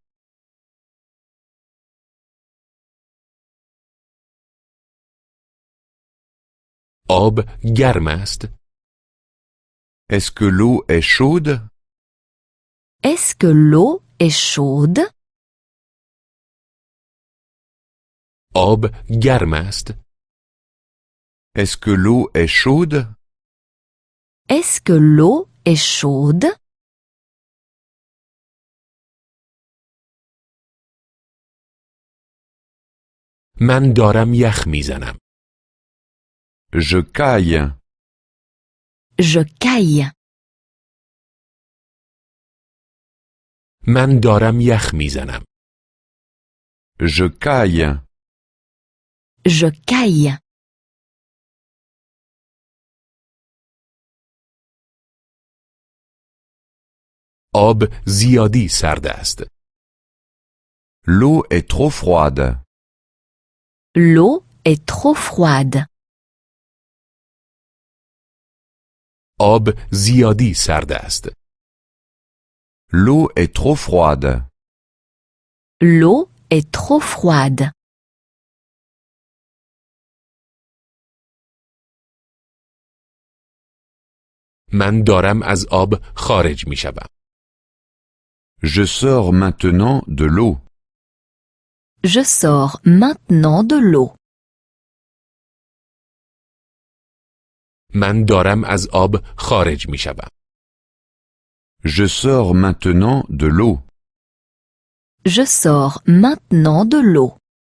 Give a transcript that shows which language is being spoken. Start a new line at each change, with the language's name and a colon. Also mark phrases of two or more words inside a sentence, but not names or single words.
Persian: آب گرم است.
French: Est-ce que l'eau est chaude? Est-ce que l'eau est chaude?
Persian: آب گرم است.
French: Est-ce que l'eau est chaude? Est-ce que l'eau est chaude?
Persian: من دارم یخ میزنم.
French: Je caille. Je caille.
Persian: من دارم یخ میزنم.
French: Je caille. Je caille.
Persian: آب زیادی سرد است.
French: L'eau est trop froide. L'eau est trop froide.
Persian: آب زیادی سرد است.
French: L'eau est trop froide. L'eau est trop froide.
Persian: من دارم از آب خارج می شوم.
French: Je sors maintenant de l'eau. Je sors maintenant de l'eau.
Persian: من دارم از آب خارج می شوم.
French: Je sors maintenant de l'eau. Je sors maintenant de l'eau.